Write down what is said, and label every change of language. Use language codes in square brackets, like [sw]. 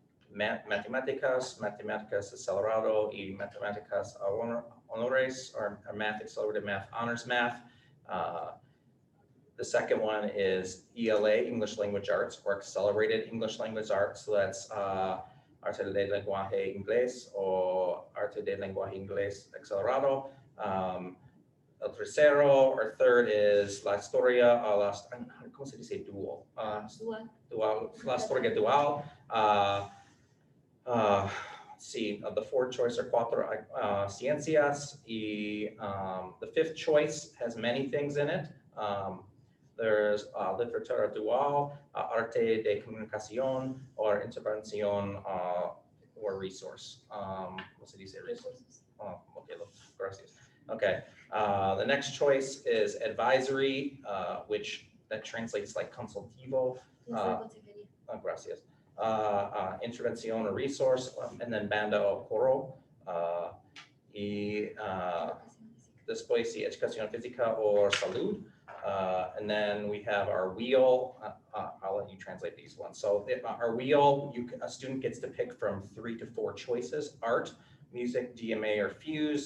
[es] Matemáticas acelerado y matemáticas honores, [en] or math accelerated math, honors math. The second one is ELA, English Language Arts, or accelerated English Language Arts. So that's [es] arte de lenguaje inglés o arte de lenguaje inglés acelerado. El tercero [en] or third is [es] la historia, ¿cómo se dice dual? Dual, la historia dual. [en] Let's see, the 4th choice are 4 ciencias, y the 5th choice has many things in it. There's [es] literatura dual, arte de comunicación, or intervención, [en] or resource. [es] ¿Cómo se dice resource? [en] Okay, gracias. Okay, the next choice is advisory, which that translates like [es] consultivo, Clase de consejería. gracias, intervención o resource, [en] and then [es] banda o coro, y Educación física. después sí, educación física o salud. [en] And then we have our wheel. I'll let you translate these ones. So if our wheel, a student gets to pick from 3 to 4 choices: art, music, DMA, or fuse.